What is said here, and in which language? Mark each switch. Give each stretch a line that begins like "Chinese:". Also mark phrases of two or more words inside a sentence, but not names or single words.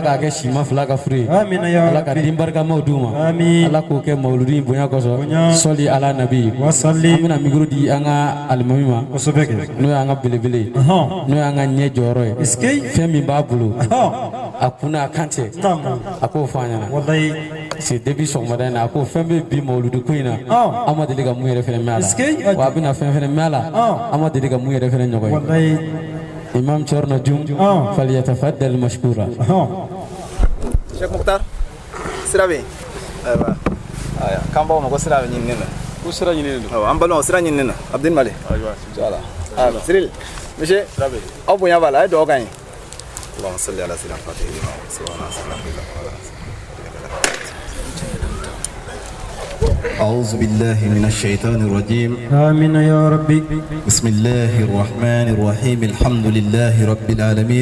Bambara: k'a kɛ sima fila ka furu ye ala ka den barikamaw d'u ma ala k'o kɛ mawuludi bonya kɔsɔn sɔli ala nabi an bɛna micro di an ka alimami ma n'o y'an ka belebele n'o y'an ka ɲɛ jɔyɔrɔ ye fɛn min b'a bolo a kunna a kan tɛ a k'o fɔ an ɲɛna
French: c'est depuis
Bambara: sɔgɔmada in na a ko fɛn bɛ bi mawuludu ko in na an ma deli ka mun yɛrɛ fɛnɛ mɛn a la wa a bɛna fɛn fɛnɛ mɛn a la an ma deli ka mun yɛrɛ fɛnɛ ɲɔgɔn ye imam Thierno Dioum
Arabic: falyatafaddal mashkura
Bambara: Sheikh Mukhtar sira bɛ ayiwa k'an baw ma ko sira bɛ ɲinini na ko sira ɲinini don an balimaw sira ɲinini na Abdul Male ayiwa ayiwa Cyril monsieur aw bonya b'a la a ye dugawu k'an ye
Arabic: اللهم صل على سيدنا أعوذ بالله من الشيطان الرجيم آمين يا ربي بسم الله الرحمن الرحيم الحمد لله رب العالمين